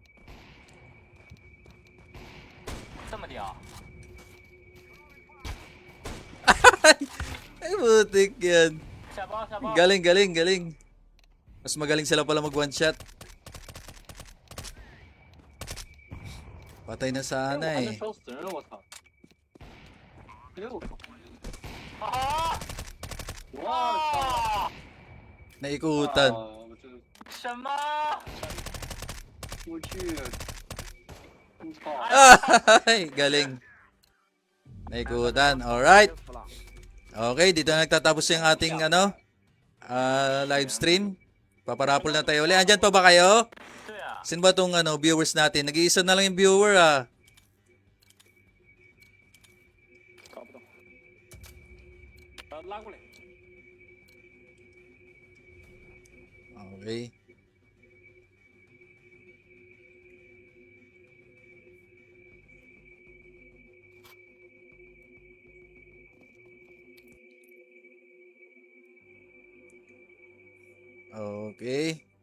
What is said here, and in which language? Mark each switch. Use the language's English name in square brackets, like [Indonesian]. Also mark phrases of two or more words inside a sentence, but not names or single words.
[Chinese] 这么屌。 [Filipino] Ay, butik yan. [Chinese] 下包下包。 [Filipino] Galing. Mas magaling sila pala mag [English] one shot. [Filipino] Patay na [Chinese] 哎，我 [Filipino] sana [Chinese] 还能 [Filipino] eh. [Chinese] 烧死人了，我操！哎我靠！啊！我操！哇！ [Filipino] Naikutan. [Chinese] 我这什么？我去！我操！ [Filipino] Ay, galing. Naikutan. Alright. Okay, dito na nagtatapos yung ating [English] live stream. [Filipino] Paparapol na tayo ulit. Andyan pa ba kayo? [Chinese] 对啊， [Filipino] Sino ba tong viewers natin? Nag-iisa na lang yung viewer ah. [Chinese] 搞不懂。拉过来。 [English] Okay. Okay.